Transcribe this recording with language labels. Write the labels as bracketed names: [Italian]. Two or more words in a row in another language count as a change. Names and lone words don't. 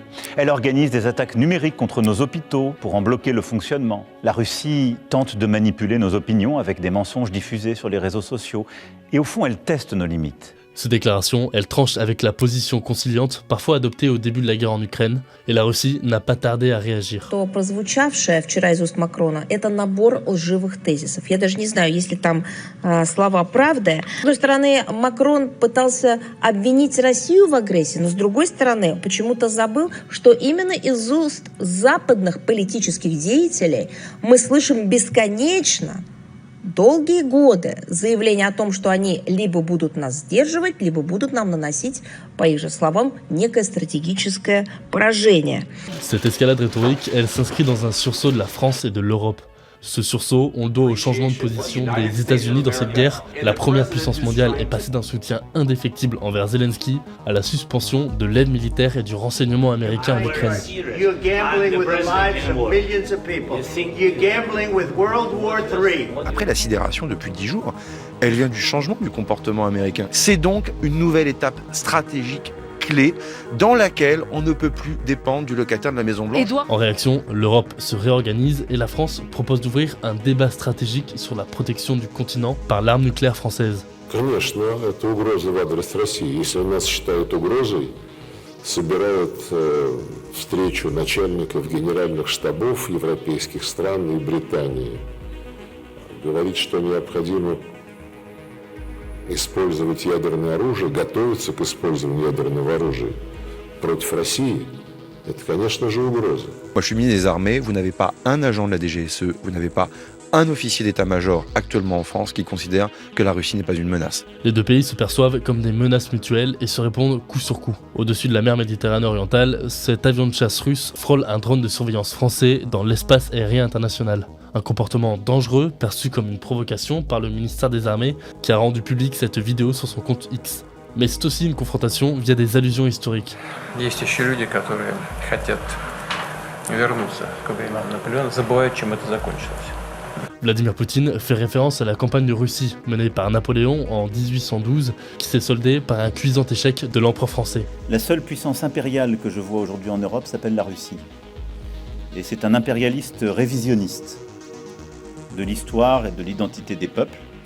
[French] Elle organise des attaques numériques contre nos hôpitaux pour en bloquer le fonctionnement. La Russie tente de manipuler nos opinions avec des mensonges diffusés sur les réseaux sociaux. Et au fond, elle teste nos limites. Ces déclarations, elles tranchent avec la position conciliante, parfois adoptée au début de la guerre en Ukraine, et la Russie n'a pas tardé à réagir. [Russian] То прозвучавшее вчера из уст Макрона – это набор лживых тезисов. Я даже не знаю, есть ли там слова правды. С одной стороны, Макрон пытался обвинить Россию в агрессии, но с другой стороны, почему-то забыл, что именно из уст западных политических деятелей мы слышим бесконечно долгие годы заявления о том, что они либо будут нас сдерживать, либо будут нам наносить, по их же словам, некое стратегическое поражение. [French] Cette escalade rhétorique, elle s'inscrit dans un sursaut de la France et de l'Europe. Ce sursaut, on le doit au changement de position des États-Unis dans cette guerre. La première puissance mondiale est passée d'un soutien indéfectible envers Zelensky à la suspension de l'aide militaire et du renseignement américain en Ukraine. Après la sidération depuis 10 jours, elle vient du changement du comportement américain. C'est donc une nouvelle étape stratégique clé dans laquelle on ne peut plus dépendre du locataire de la Maison-Blanche. En réaction, l'Europe se réorganise et la France propose d'ouvrir un débat stratégique sur la protection du continent par l'arme nucléaire française. [Russian] Конечно, это угроза в адрес России. Если нас считают угрозой, собирают встречу начальников генеральных штабов европейских стран и Британии. Говорит, что необходимо использовать ядерное оружие, готовиться к использованию ядерного оружия против России, это, конечно же, угроза. [French] Moi, je suis ministre des Armées, vous n'avez pas un agent de la DGSE, vous n'avez pas un officier d'état-major actuellement en France qui considère que la Russie n'est pas une menace. Les deux pays se perçoivent comme des menaces mutuelles et se répondent coup sur coup. Au-dessus de la mer Méditerranée orientale, cet avion de chasse russe frôle un drone de surveillance français dans l'espace aérien international. Un comportement dangereux perçu comme une provocation par le ministère des Armées qui a rendu public cette vidéo sur son compte X. Mais c'est aussi une confrontation via des allusions historiques. [Russian] Есть еще люди, которые хотят вернуться к временам Наполеона, забывают, чем это закончилось. [French] Vladimir Poutine fait référence à la campagne de Russie menée par Napoléon en 1812 qui s'est soldée par un cuisant échec de l'empereur français. La seule puissance impériale que je vois aujourd'hui en Europe s'appelle la Russie. Et c'est un impérialiste révisionniste de l'histoire et de l'identité des peuples.